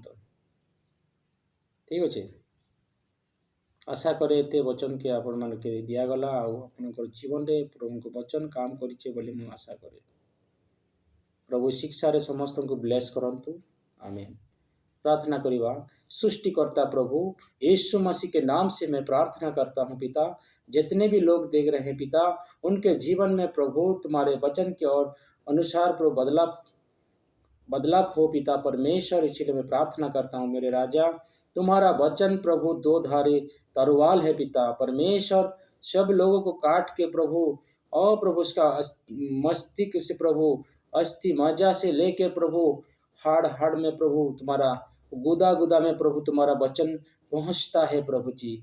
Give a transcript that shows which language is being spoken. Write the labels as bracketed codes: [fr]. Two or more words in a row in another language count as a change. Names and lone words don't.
[or] ଠିକ୍ ଅଛି, ଆଶା କରେ ଏତେ ବଚନକେ ଆପଣମାନଙ୍କୁ ଦିଆଗଲା ଆଉ ଆପଣଙ୍କର ଜୀବନରେ ପ୍ରଭୁଙ୍କ ବଚନ କାମ କରିଛେ ବୋଲି ମୁଁ ଆଶା କରେ। ପ୍ରଭୁ ଶିକ୍ଷାରେ ସମସ୍ତଙ୍କୁ ବ୍ଲେସ୍ କରନ୍ତୁ। ଆମେନ୍। ପ୍ରାର୍ଥନା କରିବା। [hi] सृष्टिकर्ता प्रभु यीशु मसीह के नाम से मैं प्रार्थना करता हूँ पिता, जितने भी लोग देख रहे हैं पिता, उनके जीवन में प्रभु तुम्हारे वचन के और अनुसार प्रभु बदलाव हो पिता परमेश्वर। इसलिए मैं प्रार्थना करता हूँ मेरे राजा, तुम्हारा वचन प्रभु दो धारी तलवार है पिता परमेश्वर, सब लोगों को काट के प्रभु और प्रभु उसका मस्तिष्क से प्रभु अस्थि मज्जा से लेके प्रभु हाड़ हाड़ में प्रभु तुम्हारा गुदा गुदा में प्रभु तुम्हारा वचन पहुंचता है प्रभु जी।